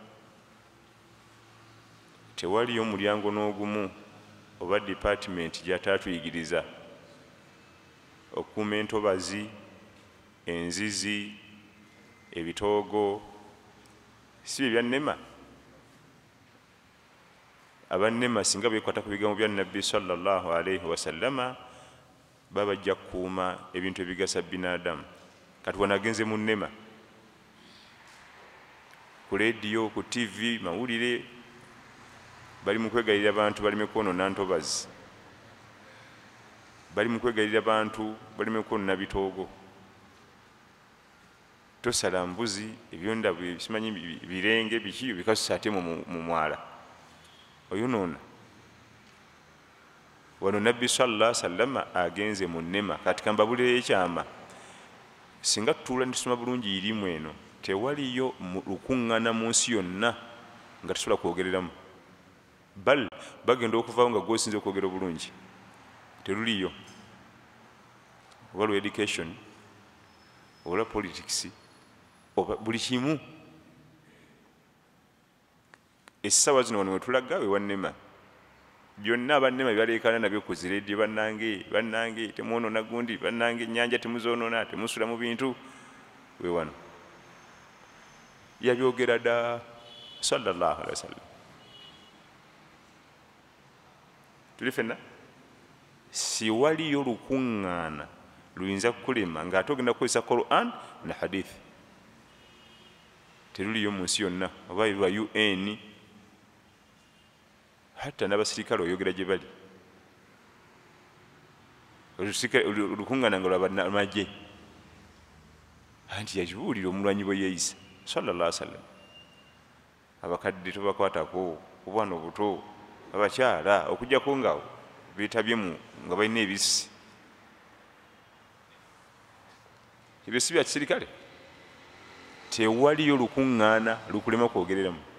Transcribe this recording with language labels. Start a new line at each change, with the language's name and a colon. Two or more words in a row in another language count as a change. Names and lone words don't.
Ganda: tewaliyo mulyango n'ogumu oba department gy'ataatuyigiriza okukuuma entobazi, enzizi, ebitoogo, si bye byannema. Abannema singa beekwata ku bigambo bya nabbi
Arabic: صلى الله عليه وسلم
Ganda: baba bajja kukuuma ebintu ebigasa binadamu. Kati wanagenze mu nnema, ku leediyo, ku TV, mawulire, bali mu kwegayirira abantu baleme kwonoona ntobazi, bali mu kwegayirira abantu baleme kwonoona bitoogo. Tosala mbuzi, ebyonda simanyi birenge biki bikasusa ate mu mwala oyonoona. Wano nabbi
Arabic: صلى الله عليه وسلم
Ganda: agenze mu nnema. Kati kambabulire ekyama, singa tutuula netusoma bulungi irimu eno, tewaliyo lukuŋŋaana mu nsi yonna nga tusobola kwogereramu. Bal bagenda okuvaawo nga gwosinza okwogera obulungi, teruliyo. Oba lwa education, oba politics, oba buli kimu. Essaawa zino wano wetulaga we wannema. Byonna abannema byaleekaana nabyo ku zireediyo, bannange temwonoona gundi, bannange ennyanja temuzoonoona, temusula mu bintu. We wano yabyogera dda
Arabic: صلى الله عليه وسلم.
Ganda: Tuli fenna si waliyo lukuŋŋaana luyinza kukulema ng'ate ogenda kukozesa Quran na hadithi. Teruliyo mu nsi yonna, oba lwa UN, hatta n'abasirikale oyogera gye bali. Olukuŋŋaana nga lw'abamagye, anti yakibuulira omulwanyi bwe yeeyisa
Arabic: صلى الله عليه وسلم.
Ganda: Abakadde tobakwatako, obwana obuto, abakyala, okugyako nga beetabye nga balina ebisi. Ebyo si bya kisirikale. Tewaliyo lukuŋŋaana lukulema kwogereramu.